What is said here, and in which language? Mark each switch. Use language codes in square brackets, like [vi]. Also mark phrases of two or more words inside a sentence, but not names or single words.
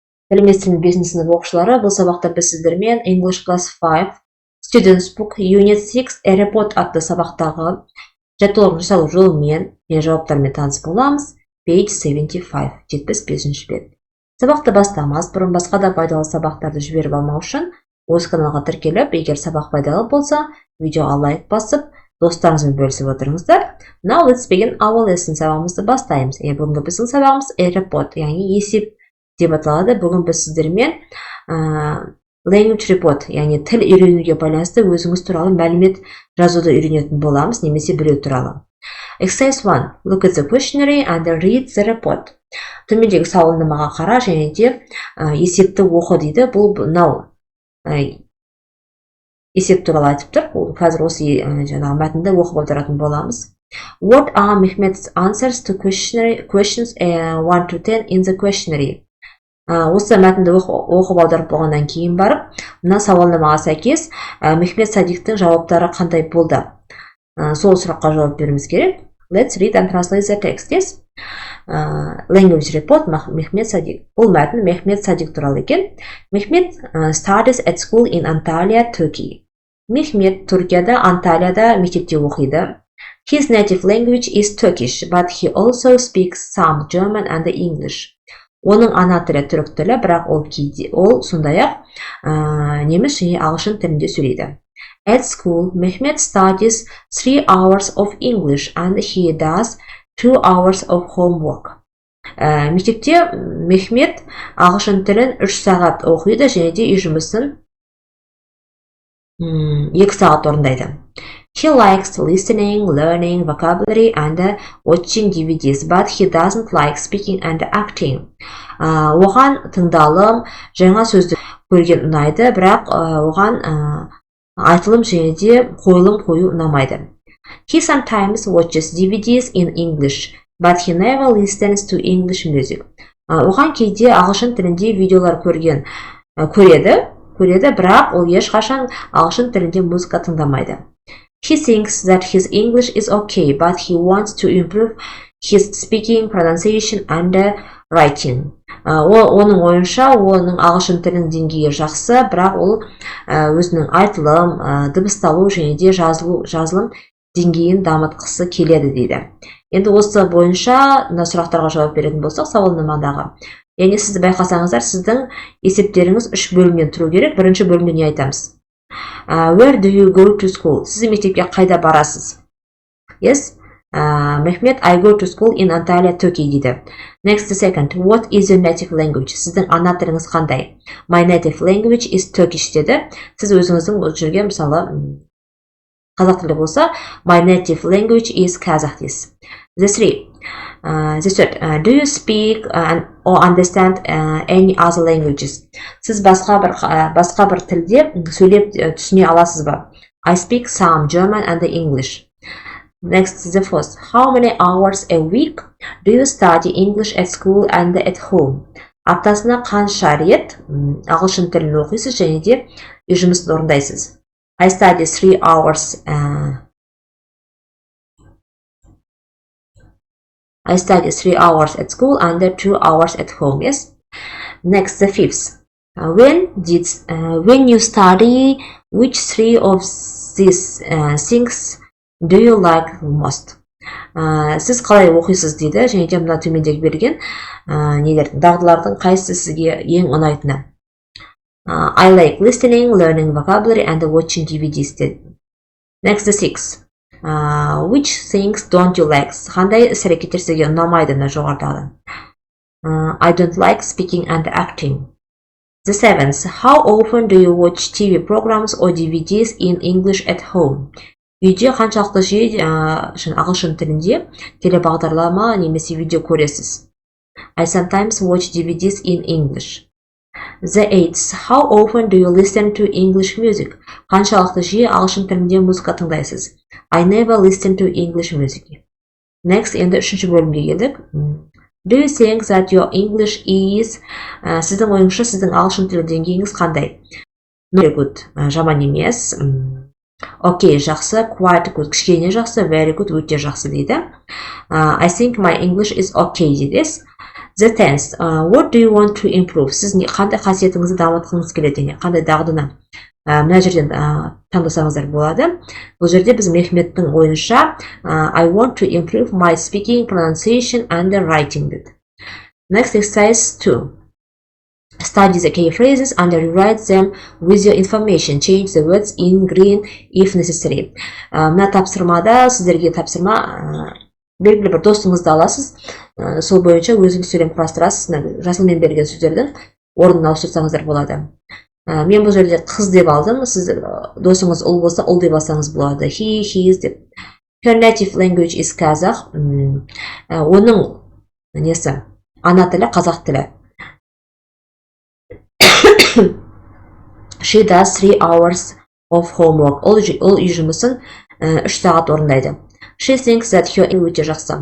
[kk] Білместің 5 сынып оқушылары, бұл сабақта біз сіздермен [en] English Class 5 Students Book Unit 6 Report [kk] атты сабақтағы жаттығулардың жасалу жолымен және жауаптарымен таныс боламыз. [en] Page 75, 75 бет. [kk] Сабақты бастамас бұрын басқа да пайдалы сабақтарды жіберіп алмау үшін осы каналға тіркеліп, егер сабақ пайдалы болса, видеоға лайк басып, достарыңызбен бөлісіп отырыңыздар. [en] Now let's begin our lesson. [kk] Сабағымызды бастаймыз. Бүгінгі біздің сабағымыз report, яғни есеп деп аталады. Бүгін біз сіздермен [en] language report, [kk] яғни тіл үйренуге байланысты өзіңіз туралы мәлімет жазуды үйренетін боламыз, немесе біреу туралы. [en] Exercise 1. Look at the questionnaire and read the report. [kk] Төмендегі сауалнамаға қара және де есепті оқы дейді. Бұл есеп туралы айтып тұр. Қазір осы мәтінді оқып отыратын боламыз. [en] What are Mehmet's answers to questions 1 to 10 in the questionnaire? [kk] Осы мәтінді оқып аударып болғаннан кейін барып, мына сауалнамаға сәйкес Мехмет Садиктің жауаптары қандай болды? Сол сұраққа жауап беруіміз керек. [en] Let's read and translate the text. Yes? Language report Mehmet Sadik. [kk] Бұл мәтін Mehmet Sadik туралы екен. [en] Mehmet studies at school in Antalya, Turkey. [kk] Mehmet Түркияда, Анталияда мектепте оқиды. [en] His native language is Turkish, but he also speaks some German and English. [kk] Оның ана тілі түрік тілі, бірақ ол сондай-ақ неміс және ағылшын тілінде сөйлейді. [en] At school, Mehmet studies 3 hours of English and he does 2 hours of homework. [kk] Мектепте Мехмет ағылшын тілін 3 сағат оқиды және де үй жұмысын 2 сағат орындайды. [en] He likes listening, learning vocabulary and watching DVDs, but he doesn't like speaking and acting. [kk] Оған тыңдалым, жаңа сөзді көрген ұнайды, бірақ оған айтылым және де қойылым қою ұнамайды. [en] He sometimes watches DVDs in English, but he never listens to English music. [kk] Оған кейде ағылшын тілінде видеолар көреді, бірақ ол ешқашан ағылшын тілінде музыка тыңдамайды. [en] He thinks that his English is okay, but he wants to improve his speaking, pronunciation and writing. [kk] Оның ойынша, оның ағылшын тілінің деңгейі жақсы, бірақ ол өзінің айтылым, дыбысталу және де жазылым деңгейін дамытқысы келеді дейді. Енді осы бойынша сұрақтарға жауап беретін болсақ, сауалнамадағы. Яғни сізді байқасаңыздар, сіздің есептеріңіз 3 бөлімнен тұру керек. Бірінші бөлімде не айтамыз? [en] Where do you go to school? [kk] Сіз мектепке қайда барасыз? [en] Yes? Mehmet, I go to school in Antalya, Turkey дейді. Next, second, what is your native language? [kk] Сіздің ана тіліңіз қандай? [en] My native language is Turkish [kk] деді. Сіз өзіңіздің жүрген, мысалы, қазақ тілі болса, [en] my native language is Kazakh дейсіз. The third, do you speak or understand any other languages? [kk] Сіз басқа бір тілде сөйлеп түсіне аласыз ба? [en] I speak some German and English. Next, the fourth, how many hours a week do you study English at school and at home? [kk] Аптасына қанша рет ағылшын тілін оқисыз және де үй жұмысын орындайсыз? [en] I study 3 hours at school and 2 hours at home. Yes. Next, the fifth. When you study, which 3 of these things do you like most? [kk] Сіз қалай оқисыз дейді, және де мына төмендегі берген дағдылардың қайсысы сізге ең ұнайтыны? [en] I like listening, learning vocabulary and watching DVDs. Next, the sixth. Which things don't you like? [kk] Қандай іс-әрекеттер сізге ұнамайды жоғарыдағы? [en] I don't like speaking and acting. The seventh. How often do you watch TV programs or DVDs in English at home? [kk] Үйде қаншалықты жиі ағылшын тілінде телебағдарлама немесе видео көресіз? [en] I sometimes watch DVDs in English. The eighth. How often do you listen to English music? [kk] Қаншалықты жиі ағылшын тілінде музыка тыңдайсыз? [en] I never listen to English music. Next, [kk] енді 3-ші бөлімге келдік. [en] Do you think that your English is... [kk] Сіздің ойыңызша сіздің ағылшын тілі деңгейіңіз қандай? [en] Very good, [kk] жаман емес. Okay, жақсы, [en] quite good, [kk] кішкене жақсы, [en] very good, [kk] өте жақсы дейді. [en] I think my English is okay дейді. The tense. What do you want to improve? [kk] Сіз қандай қасиетіңізді дамытқыңыз келеді, қандай дағдыны мына жерден таңдасаңыздар болады. Бұл жерде біз Мехметтің ойынша [en] I want to improve my speaking, pronunciation and writing деді. Next exercise 2. Study the key phrases and rewrite them with your information. Change the words in green if necessary. [kk] Мына тапсырмада сіздерге тапсырма белгілі бір досыңызды аласыз. Сол бойынша өзіңіз сөйлем құрастырасыз. Жасылмен берген сөздердің орнын ауыстырсаңыздар болады. Мен бұл жерде қыз деп алдым. Сіз досыңыз ұл болса, ұл деп алсаңыз болады. [en] He, his деп. Her native language is Kazakh. [kk] Оның несі? Ана тілі қазақ тілі. [en] She does 3 hours of homework. [kk] Ол үй жұмысын 3 сағат орындайды. [en] She thinks that her English [kk] өте жақсы.